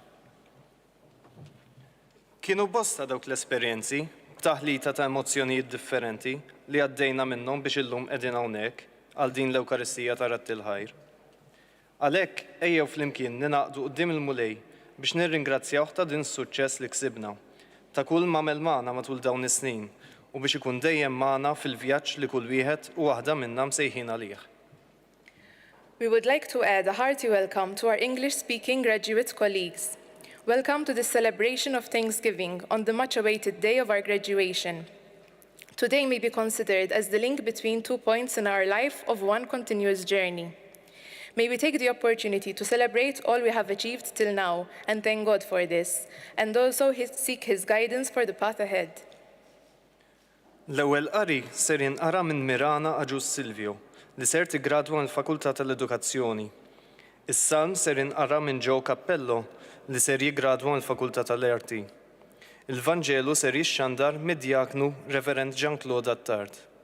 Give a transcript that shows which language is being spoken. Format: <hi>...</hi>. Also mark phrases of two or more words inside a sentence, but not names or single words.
<mt>Kienu bosta dawk l-esperjenzi, taħlita ta' emozzjonijiet differenti li għaddejna minnhom biex illum qegħdin hawnhekk għal din l-Ewkaristija ta' Ratti l-Ħajr. Għalhekk ejjew flimkien ninaqdu quddiem il-Mulej biex nirringrazzjawh ta' din is-suċċess li ksibna, ta' kull m'għamel magħna matul dawn is-snin u biex ikun dejjem magħna fil-vjaġġ li kull wieħed u waħda minnha msejħin għalih.</mt> <en>We would like to add a hearty welcome to our English-speaking graduate colleagues. Welcome to the celebration of Thanksgiving on the much-awaited day of our graduation. Today may be considered as the link between 2 points in our life of one continuous journey. May we take the opportunity to celebrate all we have achieved till now and thank God for this, and also seek His guidance for the path ahead.</en> <mt>L-ewwel qari ser jinqara minn Mirana Aġus Silvio li ser tigradwa mill-Fakultà tal-Edukazzjoni. Is-salm ser jinqara minn Joe Cappello li ser jiggradwa mill-Fakultà tal-Arti. Il-Vanġelu ser jixxandar mid-Djaknu Reverend Jean-Claude Attard.</mt>